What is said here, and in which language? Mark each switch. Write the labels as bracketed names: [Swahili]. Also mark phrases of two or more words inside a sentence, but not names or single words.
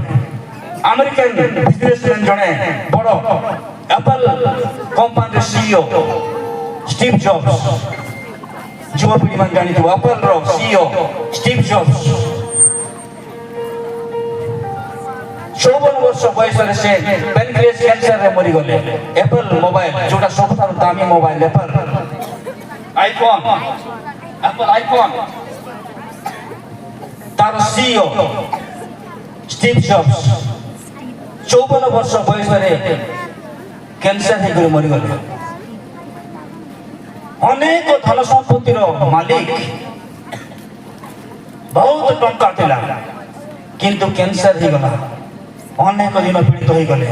[English] American businessman [Odia] ଜଣେ ବଡ଼ ଆପଲ କମ୍ପାନୀର ସିଇଓ ଷ୍ଟିଭ୍ ଜବ୍ସ, ଯୁବପିଢ଼ିମାନେ ଜାଣିଥିବ ଆପଲର ସିଇଓ ଷ୍ଟିଭ୍ ଜବ୍ସ। 54 ବର୍ଷ ବୟସରେ ସେ [English] pancreas cancer [Odia] ମରିଗଲେ। ଆପଲ ମୋବାଇଲ ଯୋଉଟା ସବୁଠାରୁ ଦାମୀ ମୋବାଇଲ, ଆପଲ ଆଇଫୋନ, ଆପଲ ଆଇଫୋନ, ତାର ସିଇଓ ଷ୍ଟିଭ ଜବ୍ସ 54 ବର୍ଷ ବୟସରେ କ୍ୟାନ୍ସର ହେଇକରି ମରିଗଲେ। ଅନେକ ଧନ ସମ୍ପତ୍ତିର ମାଲିକ, ବହୁତ ଟଙ୍କା ଥିଲା, କିନ୍ତୁ କ୍ୟାନ୍ସର ହେଇଗଲା। ଅନେକ ଦିନ ପୀଡ଼ିତ ହେଇଗଲେ।